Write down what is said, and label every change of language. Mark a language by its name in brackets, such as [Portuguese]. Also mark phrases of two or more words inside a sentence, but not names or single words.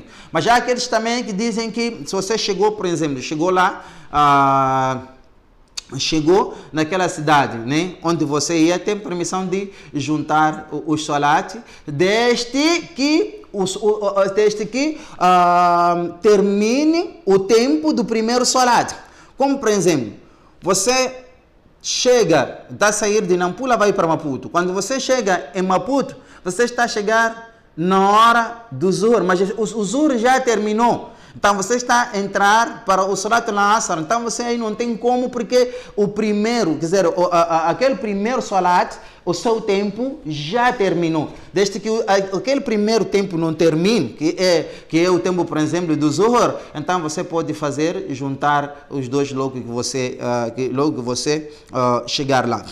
[Portuguese] Mas já há aqueles também que dizem que se você chegou, por exemplo, chegou lá, chegou naquela cidade, né, onde você ia, ter permissão de juntar os salati, desde que termine o tempo do primeiro salat. Como, por exemplo, você chega, está a sair de Nampula, vai para Maputo. Quando você chega em Maputo, você está a chegar na hora do Zuhur, mas o Zuhur já terminou. Então você está a entrar para o [Arabic] صلاة العصر. [Portuguese] Então você aí não tem como, porque o primeiro, quer dizer, aquele primeiro Salat, o seu tempo já terminou. Desde que aquele primeiro tempo não termine, que é o tempo, por exemplo, do Zuhur, então você pode juntar os dois logo que você chegar lá.